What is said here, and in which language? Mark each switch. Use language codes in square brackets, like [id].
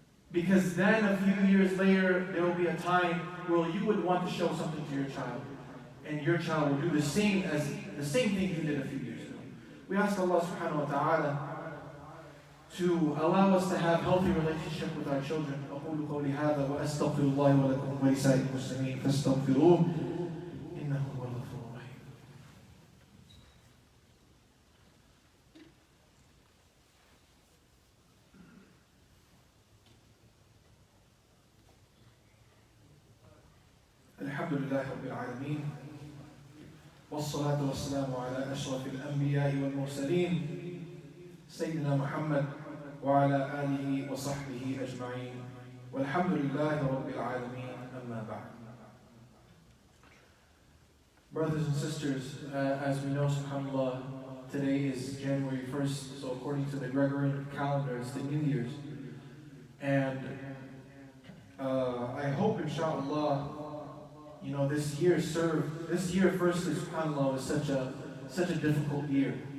[en] Because then a few years later, there will be a time where you would want to show something to your child. And your child will do the same thing you did a few years ago. We ask Allah subhanahu wa ta'ala to allow us to have healthy relationship with our children. [ar] أقول قولي هذا وأستغفر الله ولكم ولسائر المسلمين فاستغفروه إنه هو الغفور الرحيم. الحمد لله رب العالمين والصلاة والسلام على أشرف الأنبياء والمرسلين سيدنا محمد وعلى آله وصحبه أجمعين والحمد لله رب العالمين أما بعد. [en] Brothers and sisters, as we know, subhanAllah, today is January 1st, so according to the Gregorian calendar, it's the New Year's. And I hope, inshallah, this year firstly, subhanAllah, was such a difficult year.